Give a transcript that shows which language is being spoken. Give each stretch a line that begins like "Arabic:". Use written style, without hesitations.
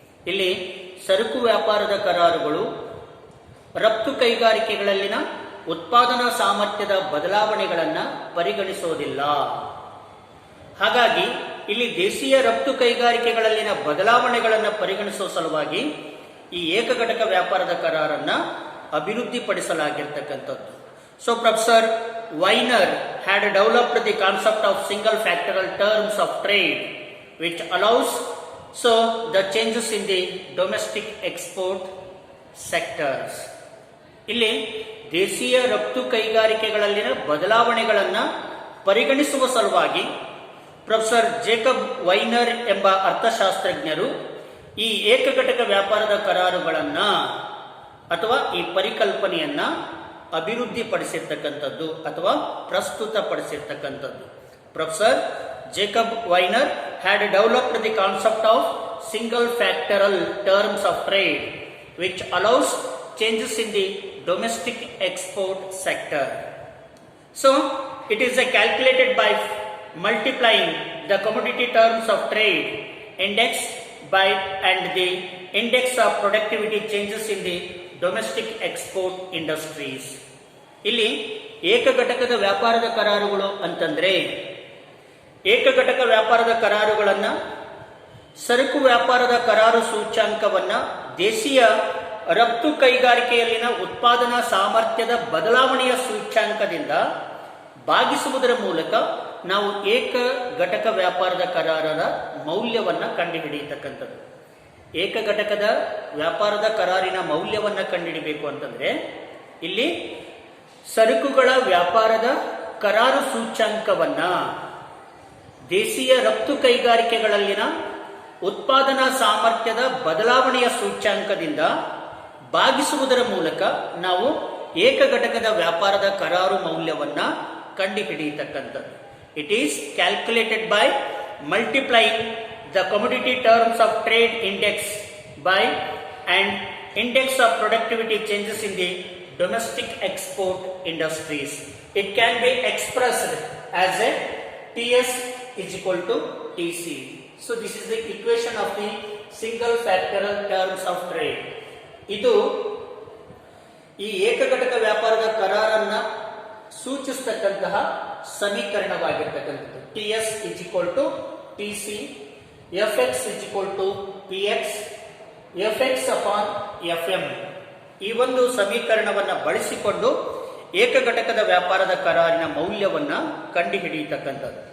Kannada: ಇಲ್ಲಿ ಸರಕು ವ್ಯಾಪಾರದ ಕರಾರುಗಳು ರಫ್ತು ಕೈಗಾರಿಕೆಗಳಲ್ಲಿನ ಉತ್ಪಾದನಾ ಸಾಮರ್ಥ್ಯದ ಬದಲಾವಣೆಗಳನ್ನು ಪರಿಗಣಿಸೋದಿಲ್ಲ. ಹಾಗಾಗಿ ಇಲ್ಲಿ ದೇಶೀಯ ರಫ್ತು ಕೈಗಾರಿಕೆಗಳಲ್ಲಿನ ಬದಲಾವಣೆಗಳನ್ನು ಪರಿಗಣಿಸುವ ಸಲುವಾಗಿ ಈ ಏಕಘಟಕ ವ್ಯಾಪಾರದ ಕರಾರನ್ನ ಅಭಿವೃದ್ಧಿಪಡಿಸಲಾಗಿರ್ತಕ್ಕಂಥದ್ದು.
English: So Professor Weiner had developed the concept of single factorial terms of trade which allows the changes in the domestic export sectors.
Kannada: ಇಲ್ಲಿ ದೇಶೀಯ ರಫ್ತು ಕೈಗಾರಿಕೆಗಳಲ್ಲಿನ ಬದಲಾವಣೆಗಳನ್ನು ಪರಿಗಣಿಸುವ ಸಲುವಾಗಿ ಪ್ರೊಫೆಸರ್ ಜೇಕಬ್ ವೈನರ್ ಎಂಬ ಅರ್ಥಶಾಸ್ತ್ರಜ್ಞರು ಈ ಏಕಘಟಕ ವ್ಯಾಪಾರದ ಕರಾರುಗಳನ್ನ ಅಥವಾ ಈ ಪರಿಕಲ್ಪನೆಯನ್ನ ಅಭಿವೃದ್ಧಿಪಡಿಸಿರ್ತಕ್ಕಂಥದ್ದು ಅಥವಾ ಪ್ರಸ್ತುತಪಡಿಸಿರ್ತಕ್ಕಂಥದ್ದು.
English: Professor Jacob Viner had developed the concept of single factoral terms of trade which allows changes in the domestic export sector. So it is calculated by multiplying the commodity terms of trade index by and the index of productivity changes in the domestic export industries.
Kannada: ಇಲ್ಲಿ ಏಕಘಟಕದ ವ್ಯಾಪಾರದ ಕರಾರುಗಳು ಅಂತಂದ್ರೆ ಏಕಘಟಕ ವ್ಯಾಪಾರದ ಕರಾರುಗಳನ್ನ ಸರಕು ವ್ಯಾಪಾರದ ಕರಾರು ಸೂಚ್ಯಾಂಕವನ್ನ ದೇಶೀಯ ರಫ್ತು ಕೈಗಾರಿಕೆಯಲ್ಲಿನ ಉತ್ಪಾದನಾ ಸಾಮರ್ಥ್ಯದ ಬದಲಾವಣೆಯ ಸೂಚ್ಯಾಂಕದಿಂದ ಭಾಗಿಸುವುದರ ಮೂಲಕ ನಾವು ಏಕ ಘಟಕ ವ್ಯಾಪಾರದ ಕರಾರರ ಮೌಲ್ಯವನ್ನು ಕಂಡುಹಿಡಿಯತಕ್ಕಂಥದ್ದು. ಏಕಘಟಕದ ವ್ಯಾಪಾರದ ಕರಾರಿನ ಮೌಲ್ಯವನ್ನು ಕಂಡುಹಿಡಿಬೇಕು ಅಂತಂದ್ರೆ ಇಲ್ಲಿ ಸರಕುಗಳ ವ್ಯಾಪಾರದ ಕರಾರು ಸೂಚ್ಯಾಂಕವನ್ನ ದೇಶೀಯ ರಫ್ತು ಕೈಗಾರಿಕೆಗಳಲ್ಲಿನ ಉತ್ಪಾದನಾ ಸಾಮರ್ಥ್ಯದ ಬದಲಾವಣೆಯ ಸೂಚ್ಯಾಂಕದಿಂದ ಭಾಗಿಸುವುದರ ಮೂಲಕ ನಾವು ಏಕಘಟಕದ ವ್ಯಾಪಾರದ ಕರಾರು ಮೌಲ್ಯವನ್ನ ಕಂಡುಹಿಡಿಯತಕ್ಕಂಥದ್ದು.
English: It is calculated by multiplying the commodity terms of trade index by and index of productivity changes in the domestic export industries. It can be expressed as a TS is equal to TC. So this is the equation of the single factorial terms of trade.
Kannada: ಇದು ಈ ಏಕಘಟಕ ವ್ಯಾಪಾರದ ಕರಾರನ್ನ ಸೂಚಿಸತಕ್ಕಂತಹ ಸಮೀಕರಣವಾಗಿರ್ತಕ್ಕಂಥದ್ದು
English: T S is equal to T C, F X is equal to P X, F X upon F M.
Kannada: ಈ ಒಂದು ಸಮೀಕರಣವನ್ನು ಬಳಸಿಕೊಂಡು ಏಕಘಟಕದ ವ್ಯಾಪಾರದ ಕರಾರಿನ ಮೌಲ್ಯವನ್ನ ಕಂಡುಹಿಡಿಯತಕ್ಕಂಥದ್ದು.